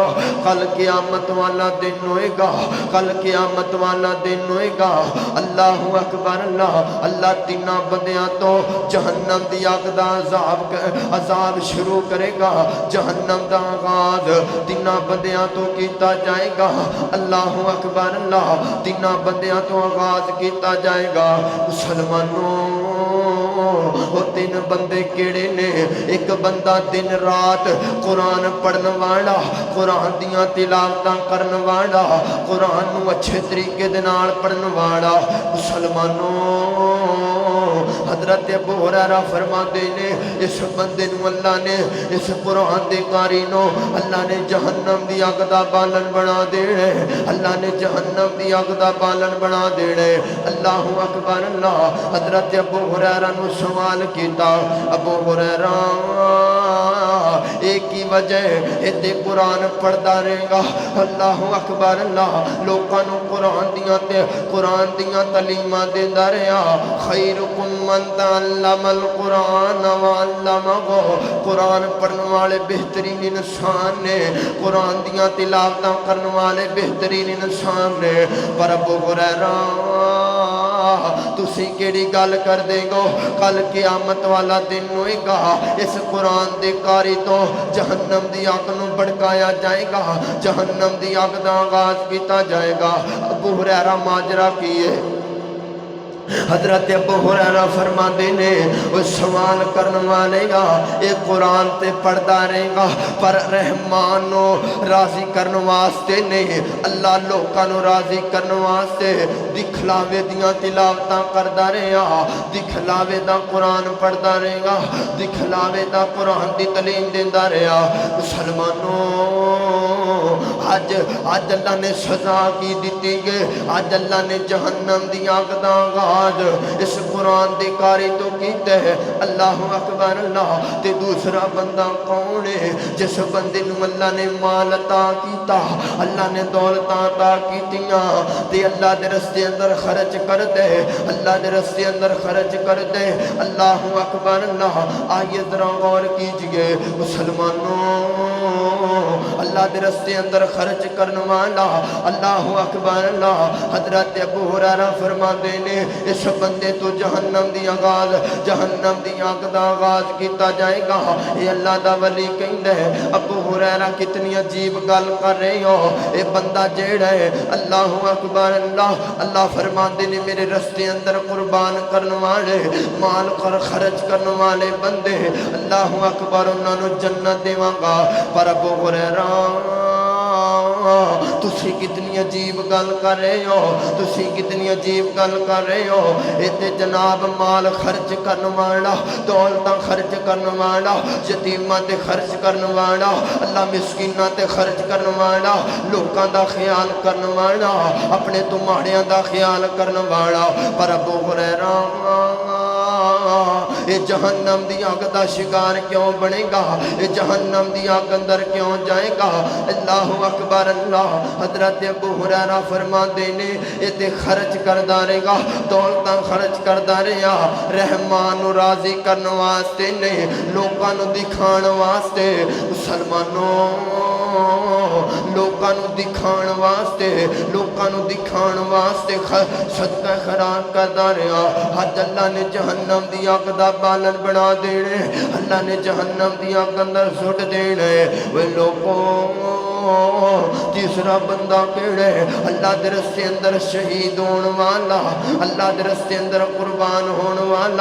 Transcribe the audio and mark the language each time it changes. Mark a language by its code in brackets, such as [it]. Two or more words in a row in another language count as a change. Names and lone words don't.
[pa] کل قیامت والا دن ہوئے گا کل قیامت والا دن ہوئے گا [ar] اللہ اکبر [pa] اللہ تینہ بندیاں تو جہنم دی آگ دا عذاب شروع کرے گا جہنم دا آغاز تینہ بندیاں تو کیتا جائے گا [ar] اللہ اکبر [pa] اللہ تینہ بندیاں تو آغاز کیتا جائے گا مسلمانوں وہ تین بندے کیڑے نے ایک بندہ دن رات قرآن پڑھن والا قرآن دیاں تلاوتاں کرن والا قرآن نو اچھے طریقے دے نال پڑھن والا مسلمانوں حضرت ابو ہریرہ فرماندے نے اس بندے نو اللہ نے اس قرآن دے قاری نو اللہ نے جہنم دی اگ دا بالن بنا دینے اللہ نے جہنم دی اگ دا بالن بنا دینے [ar] اللہ اکبر [pa] اللہ حضرت ابو ہریرہ نو سوال کیتا ابو ہریرہ ایک ہی وجہ ہے قرآن پڑھدا رہے گا [ar] اللہ اکبر [pa] اللہ لوکاں نو قرآن دیاں تعلیماں دیندا رہیا [ar] خیرکم من تعلم القرآن وعلمہ [pa] قرآن پڑھن والے بہترین انسان نے قرآن دیاں تلاوتاں کرن والے بہترین انسان نے پر ابو ہریرہ تسی کیڑی گل کر دے گو کل قیامت والا دن ہوئے گا اس قرآن دے قاری تو جہنم دی آگ نو بڑکایا جائے گا جہنم دی آگ دا آغاز کیتا جائے گا ابو ہریرہ ماجرا کیے حضرت ابو ہریرہ فرماندے نے وہ سوال کرن والے گا اے قرآن تے پڑھدا رہے گا پر رحمان نو راضی کرن واسطے نہیں اللہ لوکاں نو راضی کرن واسطے دکھلاوے دیاں تلاوتاں کردا رہیا دکھلاوے دا قرآن پڑھدا رہے گا دکھلاوے دا قرآن دی تعلیم دیندا رہیا مسلمانوں آج اللہ نے سزا کی دیتی گے آج اللہ نے جہنم دی آگ دا آغاز اس قرآن دی قاری تو کیتے ہیں [ar] اللہ اکبر [pa] اللہ تے دوسرا بندہ کون ہے جس بندے نو اللہ نے مال عطا کیتا اللہ نے دولت عطا کیتیاں تے اللہ دے رستے اندر خرچ کر دے اللہ دے رستے اندر خرچ کر دے [ar] اللہ اکبر [pa] اللہ [ur] آئیے ذرا غور کیجئے [pa] مسلمانوں اللہ دے رستے اندر خرچ کرن والا [ar] اللہ اکبر [pa] اللہ حضرت ابو ہریرہ فرماندے نے اس بندے تو جہنم دی آغاز جہنم دی آگ دا آغاز کیتا جائے گا یہ اللہ دا ولی کہندا ہے ابو ہریرہ کتنی عجیب گل کر رہے ہو اے بندہ جیڑا ہے [ar] اللہ اکبر [pa] اللہ فرماندے نے میرے رستے اندر قربان کرن والے مال کر خرچ کرن والے بندے [ar] اللہ اکبر [pa] انہاں نو جنت دیواں گا پر ابو ہریرہ تسی کتنی عجیب گل کر رہے ہو تسی کتنی عجیب گل کر رہے ہو ایتے جناب مال خرچ کرن والا دولتاں خرچ کرن والا یتیماں تے خرچ کرن والا اللہ مسکیناں تے خرچ کرن والا لوکاں دا خیال کرن والا اپنے تو ماڑیاں دا خیال کرن والا پر ابو ہریرہ اے جہنم دی آگ دا شکار کیوں بنے گا اے جہنم دی آگ اندر کیوں جائے گا [ar] اللہ اکبر [pa] اللہ حضرت ابو ہریرہ فرماندے نے اے تے خرچ کردا رہے گا دولتاں خرچ کردا رہیا رحمان نو راضی کرن واسطے نہیں لوکاں نو دکھان واسطے مسلمانوں لوکاں نو دکھان واسطے صدقہ خیرات کردا رہیا حج اللہ نے جہنم دی آگ دا بالن بنا دینے اللہ نے جہنم دی آگ اندر سٹ دینے وہ لوگوں تیسرا بندہ کیڑے اللہ دے رستے اندر شہید ہون والا اللہ دے رستے اندر قربان ہون والا